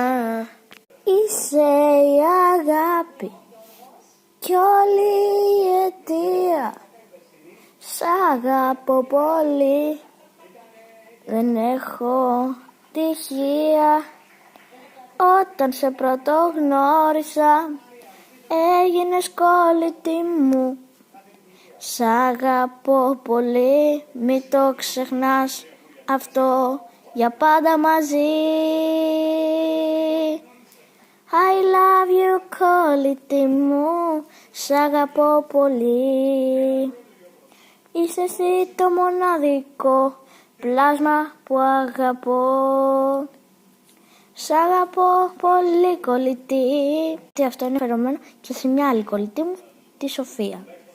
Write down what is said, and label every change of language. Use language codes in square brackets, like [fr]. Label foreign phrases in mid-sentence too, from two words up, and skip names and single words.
[el] Είσαι η αγάπη κι όλη η αιτία, σ' αγαπώ πολύ, δεν έχω τυχεία. Όταν σε πρωτογνώρισα έγινες κολλητή μου, σ' αγαπώ πολύ, μη το ξεχνάς αυτό, για πάντα μαζί. [en] I love you [el] κολλητή μου, σ' αγαπώ πολύ. Είσαι εσύ το μοναδικό πλάσμα που αγαπώ. Σ' αγαπώ πολύ κολλητή. Και αυτό είναι φερωμένο και σε μια άλλη κολλητή μου, τη Σοφία.